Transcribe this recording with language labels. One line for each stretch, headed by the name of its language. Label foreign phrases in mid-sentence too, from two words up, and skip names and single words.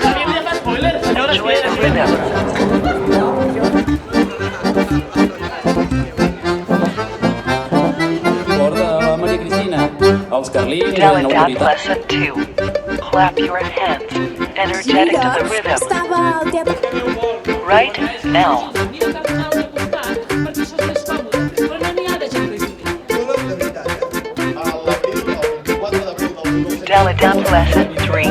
English: Enjoy the rhythm.
Catalan: Recorda, Maria Cristina, els carlins eren Delegat, autoritat.
English: lesson 2. Clap your hands. Energetic to the rhythm. Right now. Delegat, lesson 3.